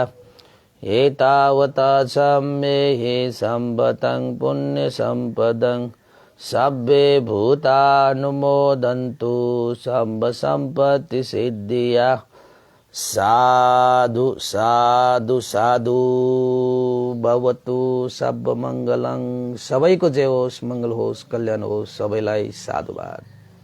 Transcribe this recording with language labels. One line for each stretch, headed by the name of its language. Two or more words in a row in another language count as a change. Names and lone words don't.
Pali: एतावता सम्मेहि सम्पदं पुण्य सम्पदं सब्बे भूतानुमोदन्तु सर्व सम्पत्ति सिद्धिया। साधु साधु साधु भवतु सब मंगलं।
Nepali: सबैको जय होस्, मंगल होस्, कल्याण होस्, सबैलाई साधुवाद।